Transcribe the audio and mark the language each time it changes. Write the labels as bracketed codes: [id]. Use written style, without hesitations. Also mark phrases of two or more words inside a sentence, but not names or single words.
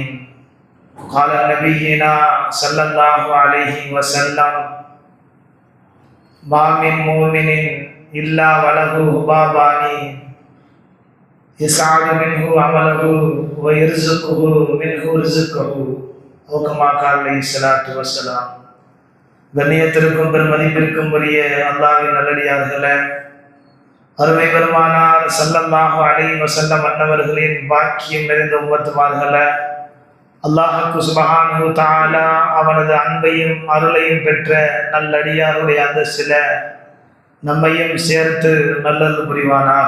[ar] قال نبينا صلى الله عليه وسلم: ما من مؤمن إلا وله حبابان يسعد منه عمله ويرزقه منه رزقه أو كما قال عليه الصلاة والسلام. [ta] கண்ணியத்திற்கும் பெருமதிப்பிற்கும் உரிய அல்லாஹ்வின் நல்லடியார்களே, அருமை பெருமானார் [ar] صلى الله عليه وسلم [ta] அன்னவர்களின் பாக்கியம் நிறைந்த உம்மத்துமார்களே, அல்லாஹ்வுக்கு [ar] سبحانه وتعالى [ta] அவனது அன்பையும் அருளையும் பெற்ற நல்லடியாருடைய அந்தஸ்தில நம்மையும் சேர்த்து நல்லது புரிவானாக.